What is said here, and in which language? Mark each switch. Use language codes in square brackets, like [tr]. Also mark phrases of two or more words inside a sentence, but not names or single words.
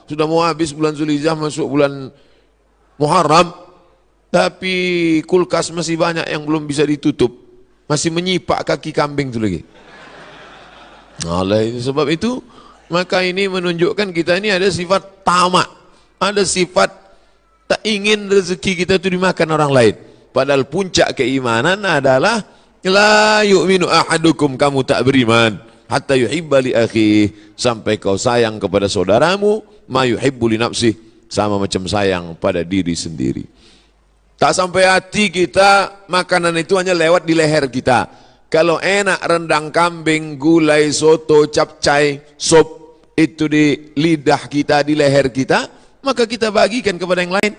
[id] Sudah mau habis bulan Dzulhijjah, masuk bulan Muharram, tapi kulkas masih banyak yang belum bisa ditutup, masih menyipak kaki kambing itu lagi. Oleh sebab itu, maka ini menunjukkan kita ini ada sifat tamak, ada sifat tak ingin rezeki kita itu dimakan orang lain. Padahal puncak keimanan adalah [ar] لا يؤمن أحدكم, [id] kamu tak beriman [ar] حتى يحب لأخيه, [id] sampai kau sayang kepada saudaramu [ar] ما يحب لنفسه, [id] sama macam sayang pada diri sendiri. Tak sampai hati kita, makanan itu hanya lewat di leher kita. Kalau enak rendang kambing, gulai, soto, capcay, sop itu di lidah kita, di leher kita, maka kita bagikan kepada yang lain.